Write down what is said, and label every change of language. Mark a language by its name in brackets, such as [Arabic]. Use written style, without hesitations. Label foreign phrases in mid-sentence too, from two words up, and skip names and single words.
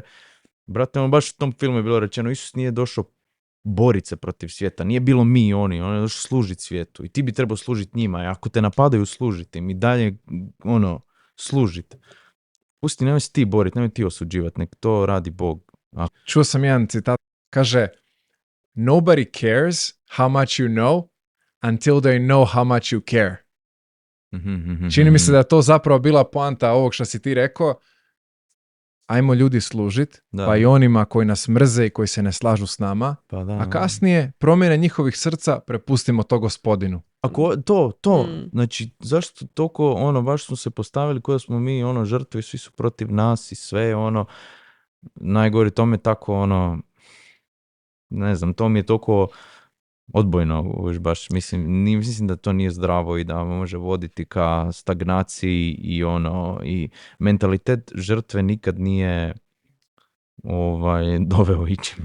[Croatian] Brate, baš u tom filmu je bilo rečeno, Isus nije došao boriti se protiv svijeta, nije bilo mi i oni, on je došao služiti svijetu i ti bi trebao služiti njima, i ako te napadaju, služiti im i dalje, služiti. Pusti, nemoj se ti boriti, nemoj ti osuđivati, nek to radi Bog. Čuo sam jedan citat, kaže, [English] nobody cares how much you know until they know how much you care. [Croatian] Čini mi se da je to zapravo bila poanta ovog što si ti rekao. Ajmo ljudi služit, pa i onima koji nas mrze i koji se ne slažu s nama, a kasnije promjene njihovih srca prepustimo to Gospodinu. Ako znači zašto toliko, baš smo se postavili kao da smo mi, žrtve, svi su protiv nas i sve, najgore tome tako, ne znam, to mi je toliko odbojno, baš, mislim da to nije zdravo i da može voditi ka stagnaciji i mentalitet žrtve nikad nije doveo ičime.